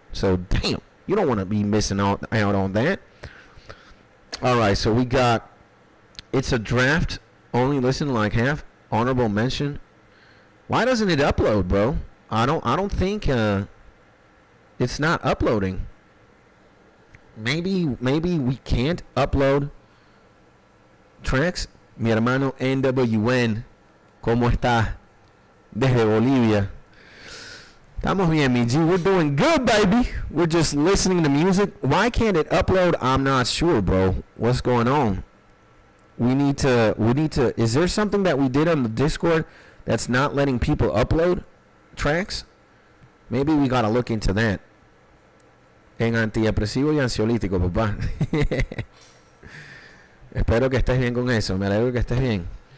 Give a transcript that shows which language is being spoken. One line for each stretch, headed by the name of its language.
English: So, damn, you don't want to be missing out on that. All right, so we got, it's a draft. Only listen like half. Honorable mention. Why doesn't it upload, bro? I don't think it's not uploading. Maybe we can't upload tracks.
Spanish: Mi hermano NWN, ¿cómo está? Desde Bolivia. Estamos bien, mi G.
English: We're doing good, baby. We're just listening to music. Why can't it upload? I'm not sure, bro. What's going on? We need to, is there something that we did on the Discord that's not letting people upload tracks? Maybe we gotta look into that.
Spanish: En antidepresivo y ansiolítico, papá. Espero que estés bien con eso. Me alegro que estés bien.